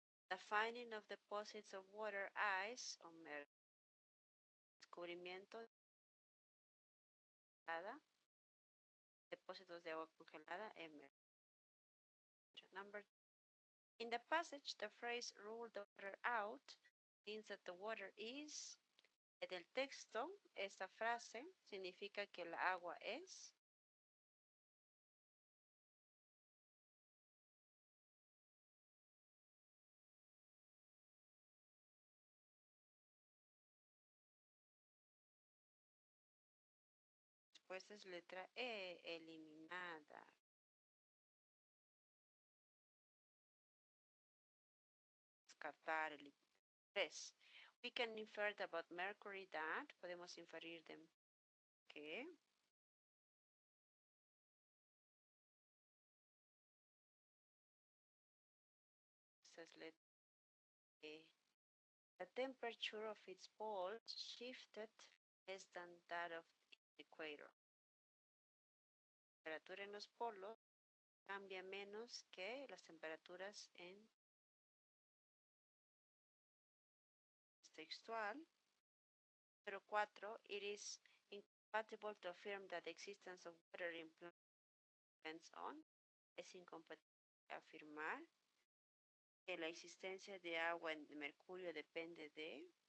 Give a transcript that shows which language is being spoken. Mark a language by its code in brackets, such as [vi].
[en] The finding of deposits of water ice on Mercury. [es] Descubrimiento de depósitos de agua congelada en Mercury. [en] Number In the passage, the phrase rule the water out means that the water is. [es] En el texto, esta frase significa que el agua es. Después es letra E, eliminada. Descartar el 3. [en] We can infer about Mercury that. [es] Podemos inferir de que. Esta es letra E. [en] The temperature of its poles shifted less than that of the equator. [es] La temperatura en los polos cambia menos que las temperaturas en textual. Número 4. [en] It is incompatible to affirm that the existence of water in plants depends on. [es] Es incompatible afirmar que la existencia de agua en Mercurio depende de.